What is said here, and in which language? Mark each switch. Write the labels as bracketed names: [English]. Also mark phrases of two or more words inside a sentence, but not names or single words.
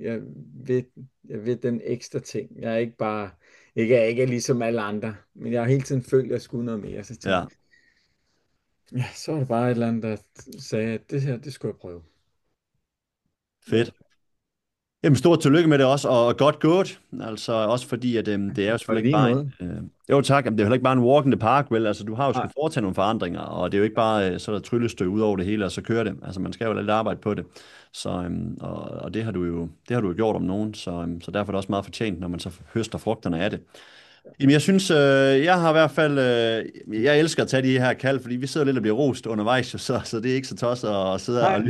[Danish] Vil, jeg vil den ekstra ting. Jeg er ikke bare, ikke er ligesom alle andre, men jeg har hele tiden følt, at jeg skulle noget mere. Så jeg ja, tænkte, ja, så var det bare et eller andet, der sagde, at det her, det skulle jeg prøve. Ja. fedt. Jamen, stort tillykke med det også, og godt gået. Altså, også fordi, at det er jo Og i selvfølgelig ikke lige bare måde. jo tak, men det er heller ikke bare en [English] walk in the park, [Danish] vel? Altså, du har jo Nej, skulle foretage nogle forandringer, og det er jo ikke bare, så er der tryllestøv ud over det hele, og så kører det. Altså, man skal jo lidt arbejde på det. Så, og det har du jo gjort om nogen, så derfor er det også meget fortjent, når man så høster frugterne af det. Jamen, jeg synes, jeg har i hvert fald, jeg elsker at tage de her kald, fordi vi sidder lidt og bliver rost undervejs, jo, så det er ikke så tosset at sidde og